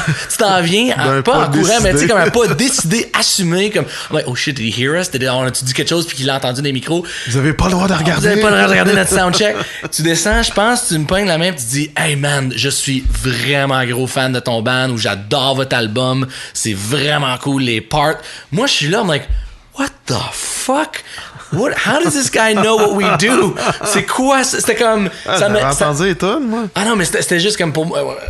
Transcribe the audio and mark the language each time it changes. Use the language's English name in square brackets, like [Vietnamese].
[French] tu t'en viens pas en courant, mais tu sais, comme un pas décidé, assumé, comme like, [English] oh shit, did he hear us? [French] On a-tu dit quelque chose puis qu'il a entendu des micros? Vous avez pas le droit de regarder. Vous avez pas le droit de regarder notre soundcheck. Tu descends, je pense, tu me pognes la main puis tu dis, [English] hey man, [French] je suis vraiment gros fan de ton band ou j'adore votre album, c'est vraiment cool les parts. Moi, je suis là, [English] I'm like, what the fuck? How does this guy know what we do? [French] C'est quoi? C'était comme... J'avais entendu les tonnes, moi. Ah non, mais c'était juste comme pour moi.